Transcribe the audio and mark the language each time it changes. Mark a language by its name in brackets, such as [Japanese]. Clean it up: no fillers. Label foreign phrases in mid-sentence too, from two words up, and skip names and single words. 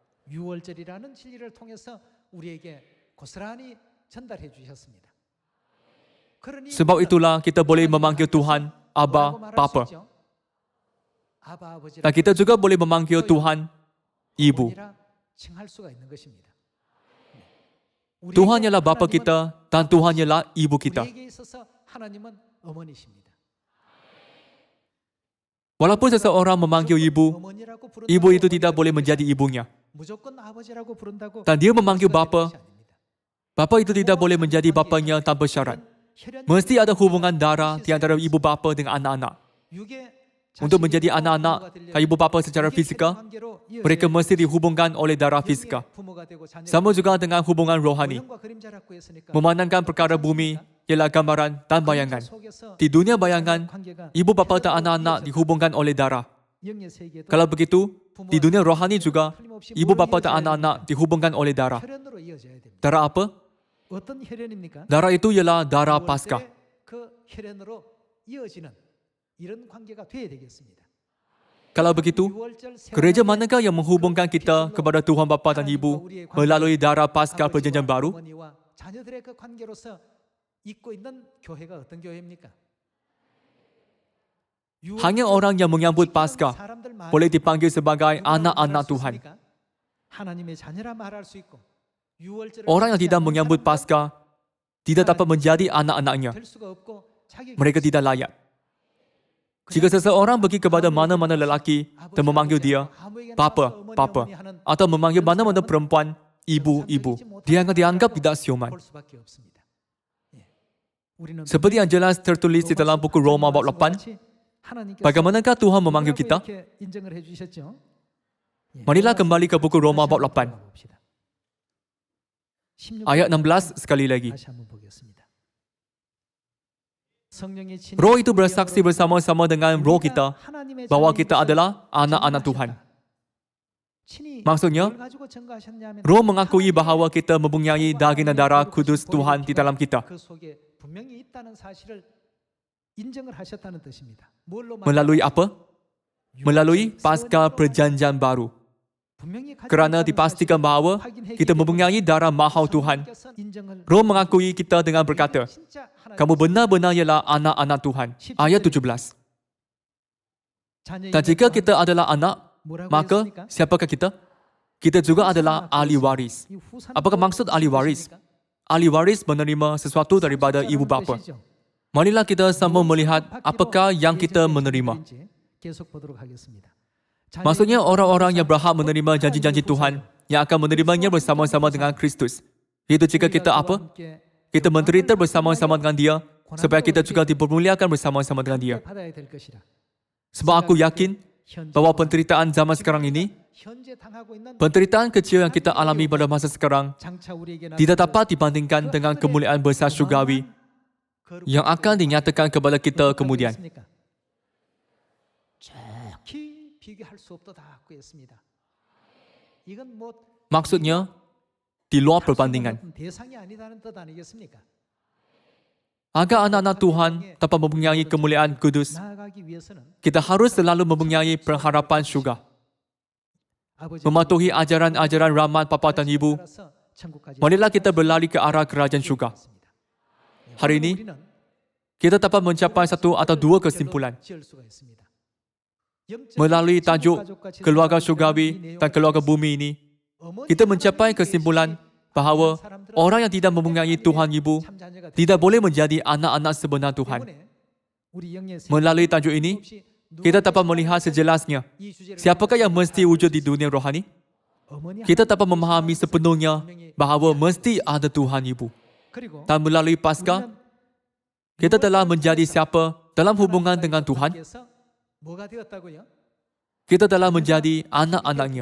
[Malay] Sebab itulah kita boleh memanggil Tuhan Abba, Bapa. Dan kita juga boleh memanggil Tuhan Ibu. Tuhan ialah bapa kita dan Tuhan ialah ibu kita. [Korean] 우리에게 있어서 하나님은 어머니십니다. [Malay] Walaupun seseorang memanggil ibu, [Korean] 어머니라고 부른다고 [Malay] ibu itu tidak boleh menjadi ibunya. [Korean] 무조건 아버지라고 부른다고 [Malay] Dan dia memanggil [Korean] 그것은 [Malay] bapa, [Korean] 그것이 아닙니다. [Malay] bapa itu tidak boleh menjadi bapanya tanpa syarat. [Korean] 혈연 [Malay] Mesti ada hubungan darah di antara ibu bapa dengan anak-anak. [Korean] 육의 [Malay] Untuk menjadi [Korean] 자식이고 [Malay] anak-anak [Korean] 부모가 되려면 [Malay] ibu bapa secara [Korean] 육의 [Malay] fisikal, [Korean] 관계로 이어져야 [Malay] mereka [Korean] 됩니다. [Malay] mesti dihubungkan oleh darah [Korean] 육의 [Malay] fisikal. [Korean] 부모가 되고 자녀가 [Malay] Sama juga dengan hubungan rohani. [Korean] 모형과 그림자라고 했으니까 [Malay] Memandangkan perkara bumi ialah gambaran dan bayangan. [Korean] 속에서 [Malay] Di dunia bayangan, [Korean] 관계가 [Malay] ibu bapa dan anak-anak dihubungkan oleh darah. [Korean] 영의 세계도 [Malay] Kalau begitu, di dunia rohani juga, ibu bapa dan anak-anak dihubungkan oleh darah. [Korean] 혈연으로 이어져야 됩니다. [Malay] Darah apa? [Korean] 어떤 혈연입니까? [Malay] Darah itu ialah darah [Korean] 유월 [Malay] Paskah. [Korean] 때 그 혈연으로 이어지는 이런 관계가 돼야 되겠습니다. [Malay] Kalau begitu, [Korean] 유월절 [Malay] gereja manakah yang menghubungkan kita kepada Tuhan Bapa dan Ibu melalui darah Paskah Perjanjian Baru? [Korean] 어머니와 자녀들의 그 관계로서 있고 있는 교회가 어떤 교회입니까? [Malay] Hanya orang yang menyambut Paskah boleh dipanggil sebagai anak-anak Tuhan. [Korean] 하나님의 자녀라 말할 수 있고 유월절을 [Malay] Orang yang tidak menyambut Paskah tidak dapat menjadi anak-anaknya. [Korean] 될 수가 없고 자기 [Malay] Mereka tidak layak. Jika seseorang pergi kepada mana-mana lelaki dan memanggil dia, Papa, Papa, atau memanggil mana-mana perempuan, Ibu, Ibu, dia akan dianggap tidak siuman. [Korean] 볼 수밖에 없습니다. 예. 우리는 [Malay] Seperti yang jelas tertulis di dalam buku Roma bab 8, bagaimanakah Tuhan memanggil kita? [Korean] 이렇게 인정을 해주셨죠? 예. [Malay] Marilah kembali ke buku Roma bab 8, [Korean] 봅시다. 16 [Malay] ayat 16 sekali lagi. [Korean] 다시 한번 보겠습니다. 성령의 친히 [Malay] Roh itu bersaksi bersama-sama dengan roh kita [Korean] 하나님의 [Malay] bahwa [Korean] 자녀인 [Malay] kita [Korean] 것을 [Malay] adalah anak-anak Tuhan. [Korean] 친히 [Malay] Maksudnya, [Korean] 뭘 가지고 증거하셨냐면 [Malay] Roh mengakui bahawa kita mempunyai daging dan darah kudus Tuhan di dalam kita [Korean] 그 속에 분명히 있다는 사실을 인정을 하셨다는 뜻입니다. 뭘로 [Malay] melalui apa? Melalui Paskah Perjanjian Baru. [Korean] 분명히 가지고 [Malay] Kerana [Korean] 있다는 [Malay] dipastikan [Korean] 사실을 [Malay] bahawa [Korean] 확인했기 [Malay] kita [Korean] 때문에 [Malay] mempunyai darah mahal Tuhan. [Korean] 성령께서 인정을 [Malay] Roh mengakui kita dengan berkata, [Korean] 진짜 하나님 [Malay] kamu benar-benar ialah anak-anak Tuhan. Ayat 17. [Korean] 자녀인 [Malay] Dan jika [Korean] 것과 [Malay] kita adalah anak, [Korean] 뭐라고 [Malay] maka [Korean] 했습니까? [Malay] siapakah kita? Kita juga adalah ahli waris. [Korean] 이 후산 [Malay] Apakah maksud ahli waris? Ahli waris menerima sesuatu daripada ibu bapa. [Korean] 뜻이죠. [Malay] Marilah kita sama melihat apakah yang kita menerima. [Korean] 계속 보도록 하겠습니다. [Malay] Maksudnya orang-orang yang berhak menerima janji-janji Tuhan yang akan menerimanya bersama-sama dengan Kristus. Itu jika kita apa? Kita menderita bersama-sama dengan Dia supaya kita juga dipermuliakan bersama-sama dengan Dia. [Korean] 받아야 될 것이라. [Malay] Sebab aku yakin bahawa penderitaan zaman sekarang ini, [Korean] 현재 당하고 있는 [Malay] penderitaan kecil yang kita alami pada masa sekarang [Korean] 장차 우리에게 [Malay] tidak dapat dibandingkan dengan kemuliaan besar syurgawi yang akan dinyatakan kepada kita kemudian. [Korean] 정확히 비교할 수 없다고 했습니다. 이건 뭐 [Malay] Maksudnya, di luar perbandingan. [Korean] 대상이 아니다는 뜻 아니겠습니까? [Malay] Agar anak-anak Tuhan dapat mempunyai kemuliaan kudus, [Korean] 나아가기 위해서는 [Malay] kita harus selalu mempunyai pengharapan syurga. [Korean] 아버지 [Malay] Mematuhi ajaran-ajaran rahmat Bapa dan Ibu, [Korean] 따라서 천국까지 [Malay] marilah kita berlari ke arah kerajaan syurga. [Korean] 있습니다. [Malay] Hari ini, [Korean] 우리는 [Malay] kita dapat mencapai satu atau dua kesimpulan. [Korean] 지을 수가 있습니다. 영적인 [Malay] Melalui tajuk [Korean] 천국가족과 [Malay] keluarga [Korean] 지도자들이라는 이 [Malay] syurgawi [Korean] 내용을 [Malay] dan keluarga bumi ini, [Korean] 어머니 [Malay] kita mencapai kesimpulan bahawa orang yang tidak mempunyai Tuhan Ibu [Korean] 참자녀가 [Malay] tidak boleh menjadi anak-anak sebenar Tuhan. [Korean] 때문에 우리 영의 [Malay] Melalui tajuk ini, kita dapat melihat sejelasnya [Korean] 이 주제를 [Malay] siapakah yang mesti wujud di dunia rohani. [Korean] 어머니 [Malay] Kita dapat memahami sepenuhnya bahawa mesti ada Tuhan Ibu. [Korean] 그리고 [Malay] Dan melalui Paskah, kita telah menjadi siapa dalam hubungan dengan Tuhan. [Korean] 그래서 뭐가 되었다고요? [Malay] Kita telah menjadi anak-anaknya.